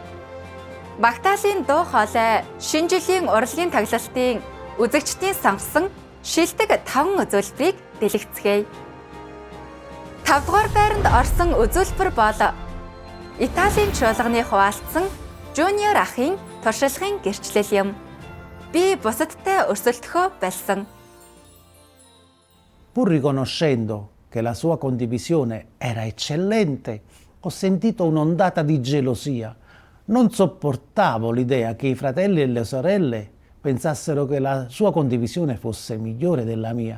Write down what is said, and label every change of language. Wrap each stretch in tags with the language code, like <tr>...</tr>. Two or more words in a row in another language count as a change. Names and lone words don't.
<mn>Магдалины дуу хоолой шинэ жилийн урлагийн тоглолтын үзэгчдийн сонгосон шилдэг 5 үзүүлбэрийг дэлгэцгээе. 5 дугаар байранд орсон үзүүлбэр бол Италийн чуулганы хуваалцсан Жуниор ахын туршлагын гэрчлэл юм. Би бусадтай өрсөлдөхөө болсон.</mn> <it>Pur riconoscendo che la sua condivisione era eccellente, ho sentito un'ondata di gelosia. Non sopportavo l'idea che i fratelli e le sorelle pensassero che la sua condivisione fosse migliore della mia.</it>